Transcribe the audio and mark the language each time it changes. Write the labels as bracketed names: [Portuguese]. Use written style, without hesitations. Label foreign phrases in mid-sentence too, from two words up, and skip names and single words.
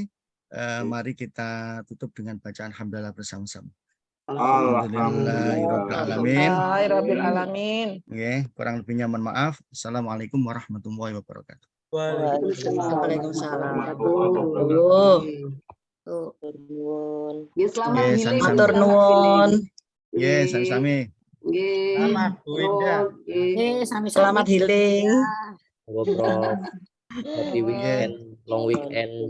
[Indonesian] Mari kita tutup dengan bacaan hamdalah bersama-sama. Alhamdulillahirrahmanirrahim. [Arabic] Nggih, kurang lebihnya mohon maaf. السلام عليكم ورحمة الله وبركاته. [Indonesian] Waalaikumsalam. Selamat healing. [Javanese] Matur nuwun. Nggih, sami-sami. [Indonesian] Selamat Bu Indah. Selamat healing. Prof. [English] Happy weekend, long weekend.